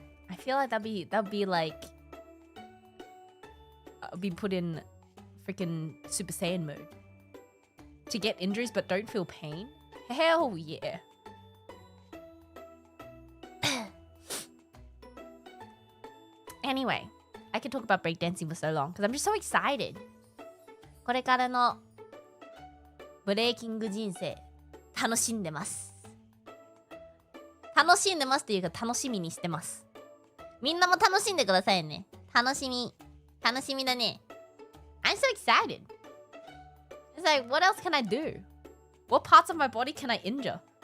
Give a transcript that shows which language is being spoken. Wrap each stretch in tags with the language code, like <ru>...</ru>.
<en>I feel like that'd be like be put in freaking Super Saiyan mode to get injuries but don't feel pain. Hell yeah. Anyway, I could talk about breakdancing for so long because I'm just so excited.</en> <ja>これからのブレイキング人生楽しんでます。楽しんでますっていうか楽しみにしてます。みんなも楽しんでくださいね。楽しみだね。</ja> <en>I'm so excited. It's like, what else can I do? What parts of my body can I injure?</en>